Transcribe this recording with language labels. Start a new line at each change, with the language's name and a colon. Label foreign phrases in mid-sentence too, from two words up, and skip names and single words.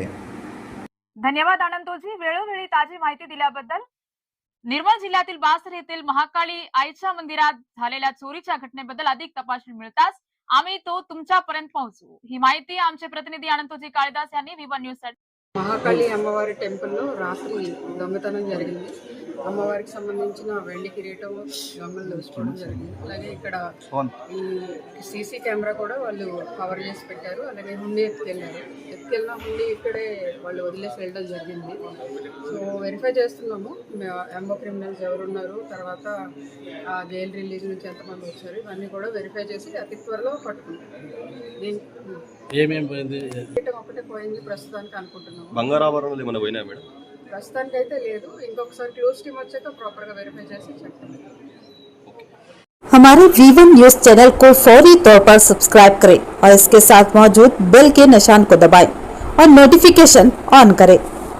Marathi: धन्यवाद अनंतोजी, वेळोवेळी ताजी माहिती दिल्याबद्दल। निर्मल जिल्ह्यातील बासर येथील महाकाली आईच्या मंदिरात झालेल्या चोरीच्या घटनेबद्दल अधिक तपासणी मिळताच आम्ही तो तुमच्यापर्यंत पोहोचू। ही माहिती आमचे प्रतिनिधी अनंतोजी काळीदास यांनी V1 न्यूज साठी।
Telugu: మహాకాళి అమ్మవారి టెంపుల్లో రాత్రి దొంగతనం జరిగింది। అమ్మవారికి సంబంధించిన వెండి కిరీటం దొంగలు దోచుకోవడం జరిగింది। అలాగే ఇక్కడ ఈ సీసీ కెమెరా కూడా వాళ్ళు కవర్ చేసి పెట్టారు। అలాగే హుండీ ఎత్తుకెళ్ళిన హుండీ ఇక్కడే వాళ్ళు వదిలేసి వెళ్ళడం జరిగింది।
English: so verify
Telugu: చేస్తున్నాము
English: MO criminals
Telugu: ఎవరున్నారు, తర్వాత ఆ
English: jail release
Telugu: నుంచి ఎంతమంది వచ్చారు, ఇవన్నీ కూడా వెరిఫై చేసి అతి త్వరలో పట్టుకుంటాం। ఒకటే పోయింది ప్రస్తుతానికి అనుకుంటున్నాము। బంగారాభరణాలు ఏమైనా పోయినా మేడం? ప్రస్తుతానికి అయితే లేదు, ఇంకొకసారి
English: close team
Telugu: వచ్చాక ప్రాపర్ గా వెరిఫై చేసి చెప్తాం।
Hindi: हमारे V1 न्यूज चैनल को फौरी तौर पर सब्सक्राइब करें और इसके साथ मौजूद बेल के निशान को दबाएं और
English: notification on
Hindi: करें।